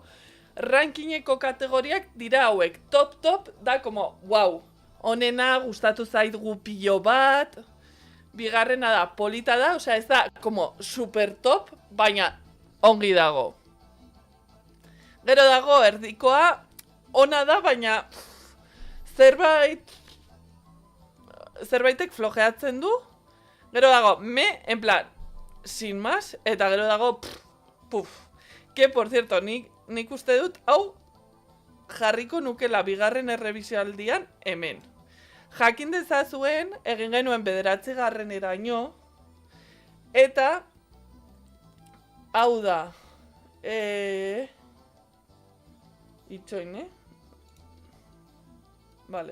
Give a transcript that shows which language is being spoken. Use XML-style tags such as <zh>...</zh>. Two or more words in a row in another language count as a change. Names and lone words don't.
<eu>Rankingeko kategoriak dira hauek, top da como, wow, honena gustatu zaigu pilo bat, bigarrena da polita da, osea ez da</eu> <es>como super top,</es> <eu>baina ongi dago. Gero dago erdikoa, ona da, baina zerbaitek flojeatzen du. Gero dago</eu> <es>en plan, sin más,</es> <eu>eta gero dago</eu> <es>que por cierto,</es> <eu>nik uste dut, hau jarriko nukela bigarren errebisioaldian hemen. Jakin dezazuen, egin genuen 9. Eta hau da, itxoin, Vale.</eu>